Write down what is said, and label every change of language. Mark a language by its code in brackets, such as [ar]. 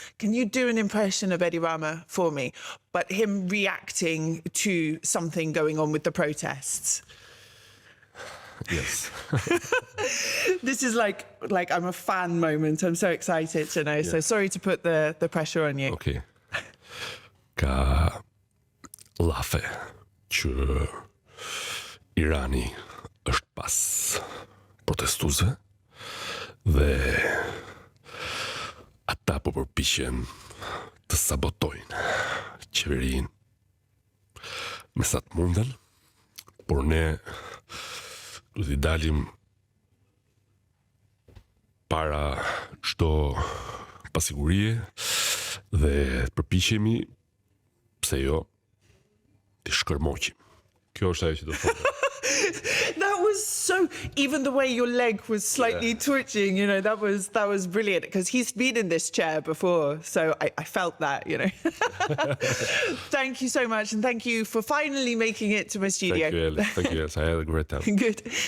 [en] Can you do an impression of Edi Rama for me? But him reacting to something going on with the protests. Yes. This is like I'm a fan moment. I'm so excited to know. So sorry to put the pressure on you. Okay. [sq] Ka lafe që Irani është pas protestuesve dhe ata po përpiqen të sabotojnë qeverinë me sa të munden, por ne duhet i dalim para çdo pasigurie dhe të përpiqemi, pse jo, të shkërmoqim. Kjo është ajo që do të thotë. [en] That was so. Even the way your leg was slightly twitching, you know, that was brilliant because he's been in this chair before, so I felt that, you know. Thank you so much, and thank you for finally making it to my studio. Thank you, Ellie. Thank you, yes, I had a great time. Good.